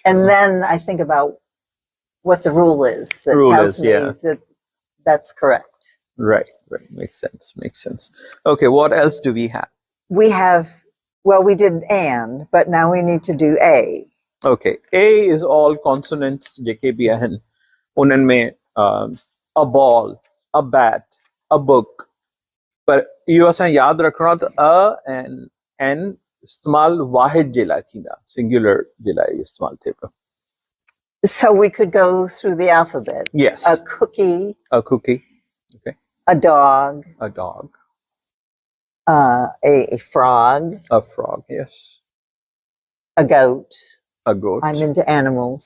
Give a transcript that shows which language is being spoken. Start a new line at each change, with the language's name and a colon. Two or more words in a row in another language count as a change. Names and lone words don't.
English: And then I think about what the rule is that tells me that that's correct. Right. Makes sense. Okay, what else do we have? We have, well, we did and, but now we need to do a. Okay, a is all consonants
Sindhi: जेके भी आहिनि उन्हनि में
English: a ball, a bat, a book.
Sindhi: पर इहो असां यादि रखणो आहे त अ ऐं एन इस्तेमालु वाहिद जे लाइ थींदा, सिंगुलर जे लाइ इस्तेमालु थिए पियो.
English: So we could go through the alphabet. Yes. A cookie. Okay. A dog. A frog. A frog, yes. A goat. I'm into animals.